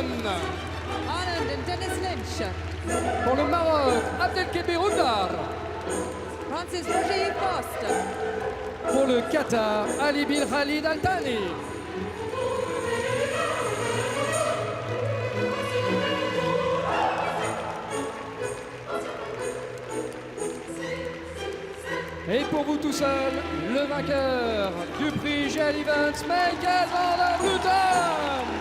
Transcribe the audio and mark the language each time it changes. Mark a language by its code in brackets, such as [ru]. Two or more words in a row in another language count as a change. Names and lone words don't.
[en] Ireland and Dennis Lynch. [fr] Pour le Maroc, Abdelkebir Ougdar. [en] France's Roger-Yves Bost. [fr] Pour le Qatar, Ali bin Khalid Al Thani. Et pour vous tout seul, le vainqueur du prix GL Events, Michael van der Vleuten.